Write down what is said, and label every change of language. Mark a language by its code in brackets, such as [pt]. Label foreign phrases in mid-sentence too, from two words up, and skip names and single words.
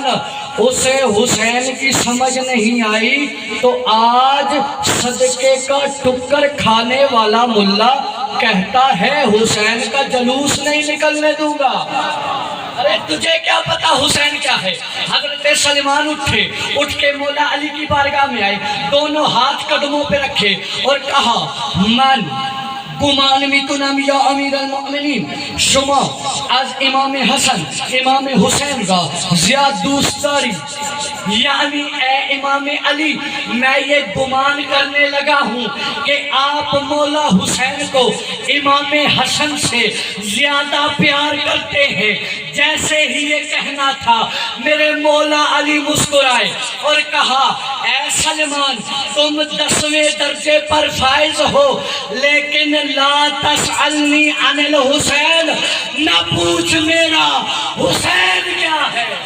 [ur] اسے حسین کی سمجھ نہیں آئی تو آج صدقے کا ٹکر کھانے والا ملا کہتا ہے حسین کا جلوس نہیں نکلنے دوں گا. ارے تجھے کیا پتا حسین کیا ہے؟ حضرت سلمان اٹھ کے مولا علی کی بارگاہ میں آئے دونوں ہاتھ قدموں پہ رکھے اور کہا [fa] من گمان میکنم یا امیر المؤمنین شما از امام حسن امام حسین کا زیاد دوست داری. [ur] یعنی اے امام علی میں یہ گمان کرنے لگا ہوں کہ آپ مولا حسین کو امام حسن سے زیادہ پیار کرتے ہیں. جیسے ہی یہ کہنا تھا میرے مولا علی مسکرائے اور کہا اے سلمان تم 10ویں درجے پر فائز ہو لیکن [ar] لا تسألنی عن الحسین [ur] نہ پوچھ میرا حسین کیا ہے.